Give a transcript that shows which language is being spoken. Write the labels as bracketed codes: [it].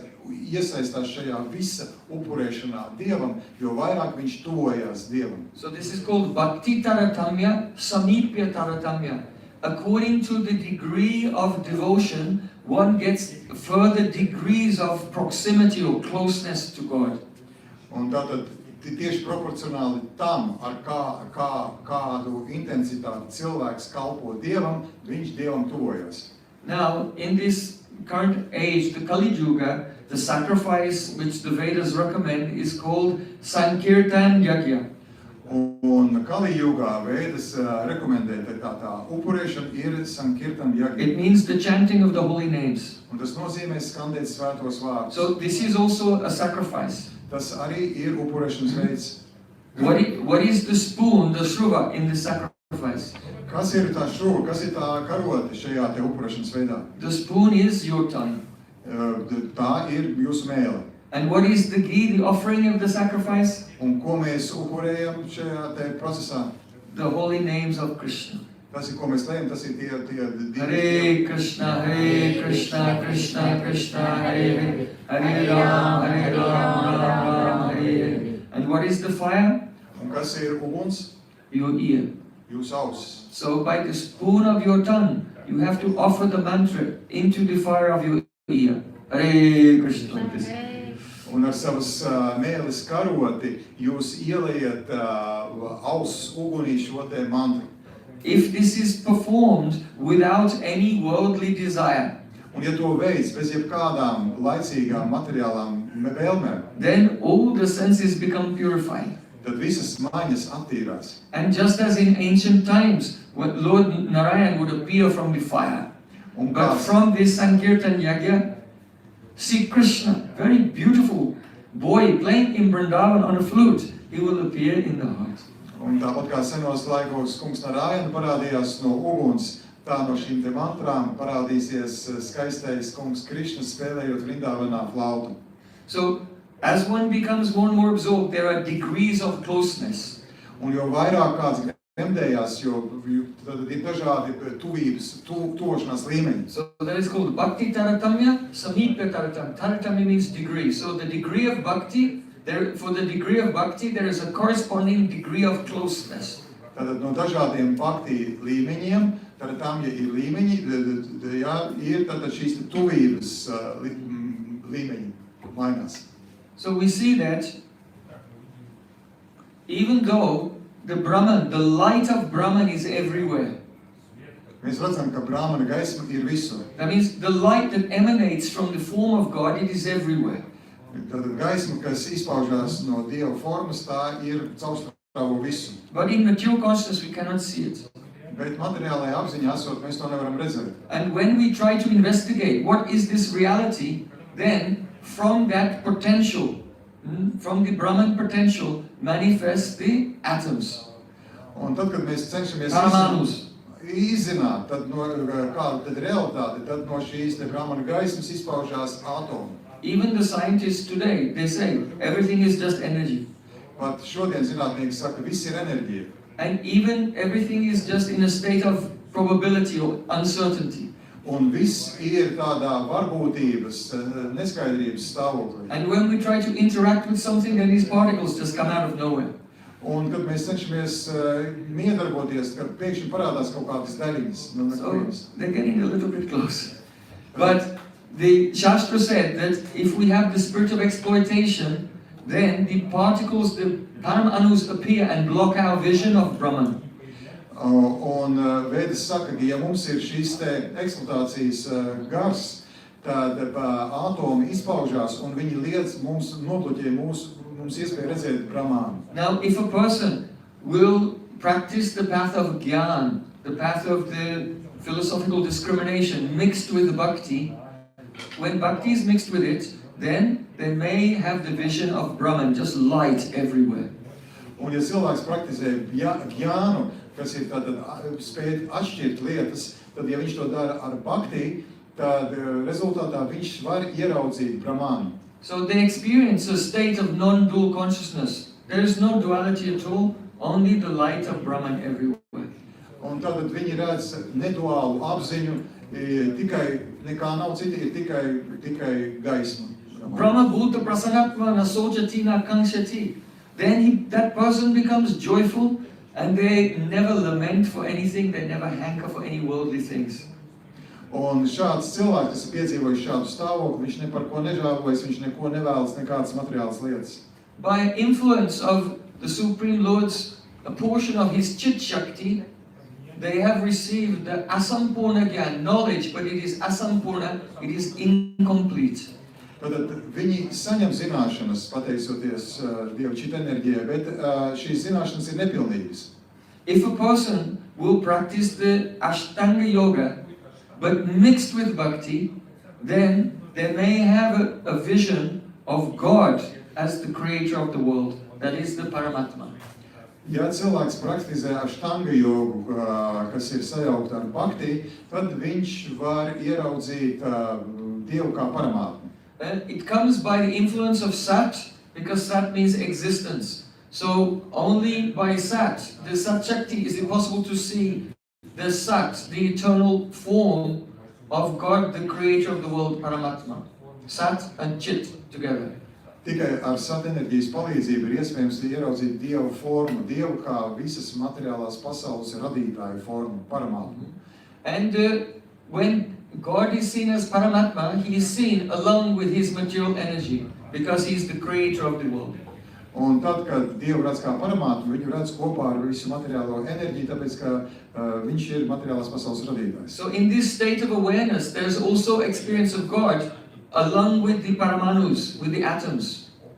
[lv] iesaistās šajā visa upurēšanā Dievam, jo vairāk viņš tuvojās Dievam. [en] So this is called Bhakti Taratamya, Samipya Taratamya. According to the degree of devotion, one gets further degrees of proximity or closeness to God. [lv] Un tātad tieši proporcionāli tam, ar kādu intensitāti cilvēks kalpo Dievam, viņš Dievam tuvojas. [en] Now, in this current age, the Kali Yuga, the sacrifice which the Vedas recommend is called Sankirtan Yajna. [lv] Un Kali Yugā Vedas rekomendē tā upurēšana ir Sankirtan Yajna. [en] It means the chanting of the holy names. [lv] Un tas nozīmē skandēt svētos vārdus. [en] So this is also a sacrifice. [lv] Tas arī ir upurēšanas veids. [en] What is the spoon, the shruva, in the sacrifice? [lv] Kas ir tā šuva, kas ir tā karote šajā te upurēšanas veidā? [en] The spoon is your tongue. [lv] Tā ir jūsu mēle. [en] And what is the ghee, the offering of the sacrifice? [lv] Un ko mēs upurējam šajā te procesā? [en] The holy names of Krishna. [lv] Tas ir, ko mēs lējam, tas ir tie [sa] Hare Krishna, Krishna Krishna, Hare Hare Rama, Rama, Hare. [en] And what is the fire? [lv] Un kas ir uguns? [en] Your ear. [lv] Jūsu ausis. [en] So by the spoon of your tongue, you have to offer the mantra into the fire of your ear. Hare Krishna. Like this. [lv] Un ar savas mēles karoti jūs ieliet ausis ugunī šo te mantru. [en] If this is performed without any worldly desire, [lv] Un ja to veids bez jebkādām laicīgām materiālām vēlmēm, [en] then all the senses become purified. [lv] tad visas maņas attīrās. [en] And just as in ancient times, when Lord Narayan would appear from the fire, [lv] Un [en] but [lv] kā, [en] from this Sankirtan Yajna, see Krishna, very beautiful boy playing in Vrindavan on a flute, he will appear in the heart. [lv] un tāpat kā senos laikos kungs Narājana parādījās no uguns, tā no šīm te mantrām parādīsies skaistais kungs Krišna spēlējot Vrindavanā flautu. [en] So, as one becomes more and more absorbed, there are degrees of closeness. Un jo vairāk kāds gremdējās, jo tad ir dažādi tuvības, tuvošanās līmeņi. So that is called Bhakti Taratamya, Samipya Taratamya. Taratamya means degree. So the degree of Bhakti, for the degree of Bhakti, there is a corresponding degree of closeness. [lv] Tātad no dažādiem bhakti līmeņiem, tad tam, ja ir līmeņi, ir tātad šīs tuvības līmeņi mainās. [en] So we see that even though the Brahman, the light of Brahman is everywhere. [lv] Mēs redzam, ka Brahmana gaisma ir visur. [en] That means the light that emanates from the form of God, it is everywhere. [lv] Tātad gaisma, kas izpaužās no Dieva formas, tā ir caurstrāvo visu. [en] But in mature consciousness, we cannot see it. [lv] Bet materiālajā apziņā esot, mēs to nevaram redzēt. [en] And when we try to investigate what is this reality, then from that potential, from the Brahman potential, manifest the atoms. [lv] Un tad, kad mēs cenšamies [sa] Paramanus. [lv] izzināt, tad no kāda tad realitāte, tad no šīs te Brahmana gaismas izpaužās atomi. [en] Even the scientists today, they say everything is just energy. [lv] Pat šodien zinātnieki saka, viss ir enerģija. [en] And even everything is just in a state of probability or uncertainty. [lv] Un viss ir tādā varbūtības, neskaidrības stāvoklī. [en] And when we try to interact with something, then these particles just come out of nowhere. [lv] Un kad mēs cenšamies miedarboties, kad pēkšņi parādās kaut kādas daļiņas no [en] So [lv] nekurienes. [en] they're getting a little bit close. But the Shastra said that if we have the spirit of exploitation, then the particles, the Paramanus appear and block our vision of Brahman. [lv] Un Vedas saka, ka ja mums ir šīs te eksploatācijas gars, tad atomi izpaužās un viņi liedz mums, nobloķē mums iespēju redzēt Brahmānu. [en] Now, if a person will practice the path of Gyan, the path of the philosophical discrimination mixed with Bhakti, when Bhakti is mixed with it, then they may have the vision of Brahman, just light everywhere. [lv] Un ja cilvēks praktizē Gjānu, kas ir tātad spēt atšķirt lietas, tad ja viņš to dara ar Bhakti, tad rezultātā viņš var ieraudzīt Brahmānu. [en] So they experience a state of non-dual consciousness. There is no duality at all, only the light of Brahman everywhere. [lv] Un tātad viņi redz neduālu apziņu, tikai nekā nav citi, ir tikai gaisma [sa] Brahma bhuta prasanatma nasojati na kankshati. [en] Then that person becomes joyful and they never lament for anything, they never hanker for any worldly things. [lv] Un šāds cilvēks, kas ir piedzīvojis šādu stāvokli, viņš ne par ko nežēlojas, viņš neko nevēlas, nekādas materiālas lietas. [en] By influence of the Supreme Lord's, a portion of his chit shakti, they have received the asampurna gyan, knowledge, but it is asampurna, it is incomplete. [lv] Tad viņi saņem zināšanas, pateicoties Dieva čita enerģijai, bet šīs zināšanas ir nepilnīgas. [en] If a person will practice the Ashtanga yoga, but mixed with bhakti, then they may have a vision of God as the creator of the world, that is the Paramatma. [lv] Ja cilvēks praktizē aštanga jogu, kas ir sajaukta ar bhakti, tad viņš var ieraudzīt Dievu kā paramātmu. [en] It comes by the influence of Sat, because Sat means existence. So only by Sat, the Sat Shakti, is it possible to see the Sat, the eternal form of God, the creator of the world, Paramatma. Sat and Chit together. [lv] Tikai ar sat enerģijas palīdzību ir iespējams ieraudzīt Dievu formu, Dievu kā visas materiālās pasaules radītāju formu, paramātmu. [en] And when God is seen as Paramatma, he is seen along with his material energy, because he is the creator of the world. [lv] Un tad, kad Dievu redz kā paramātmu, viņu redz kopā ar visu materiālo enerģiju, tāpēc, ka viņš ir materiālās pasaules radītājs. [en] So in this state of awareness, there is also experience of God along with the Paramanus, with the atoms.